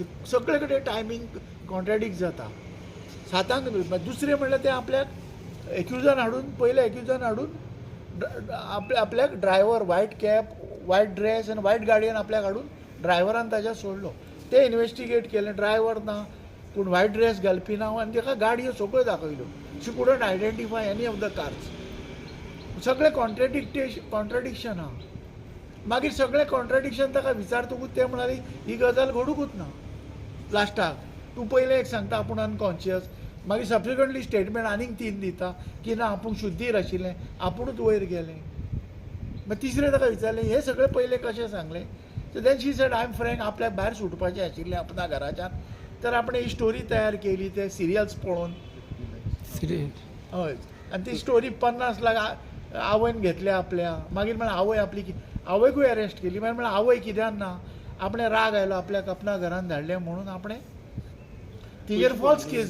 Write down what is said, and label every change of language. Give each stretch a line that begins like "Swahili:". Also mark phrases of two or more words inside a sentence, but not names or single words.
Konkani: सगळे कडेन
English: timing contradict
Konkani: जाता. 7 दुसरे म्हणल्यार ते आपल्याक एक्युजन हाडून, पयले एक्युजन हाडून आपल्याक ड्रायव्हर,
English: white cap, white dress
Konkani: आनी व्हायट गाडयेन आपल्याक हाडून ड्रायव्हरान ताच्या सोडलो. ते इन्व्हेस्टिगेट केलें. ड्रायव्हर ना, पूण
English: white dress
Konkani: घालपी ना, आनी ताका गाडयो सगळ्यो दाखयल्यो.
English: she couldn't identify any of the cars.
Konkani: सगळे कॉन्ट्राडिक्शन आहा. मागीर सगळे कॉन्ट्राडिक्शन ताका विचारतकूच ते म्हणाले ही गजाल घडूंकूच ना. लास्टाक तूं पयलें एक सांगता आपूण अनकॉन्शियस, मागीर
English: subsequently statement
Konkani: आनीक 3 दिता की ना आपूण शुद्धीर आशिल्लें, आपुणूच वयर गेलें. मागीर तिसरें ताका विचारलें हे सगळें पयलें कशें सांगलें.
English: so then she said I am frank,
Konkani: आपल्याक भायर सुटपाचें आशिल्लें आपणा घराच्यान. तर आपणें ही स्टोरी तयार केली ते सिरियल्स पळोवन. हय, आनी ती स्टोरी 50 लाख आवयन घेतल्या आपल्या. मागीर म्हळ्यार आवय आपली आवयकूय अरेस्ट केली. मागीर म्हळ्यार आवय कित्याक ना, आपणे राग आयलो, आपल्याक आपणा घरान धाडलें म्हणून आपणें तिजेर
English: false case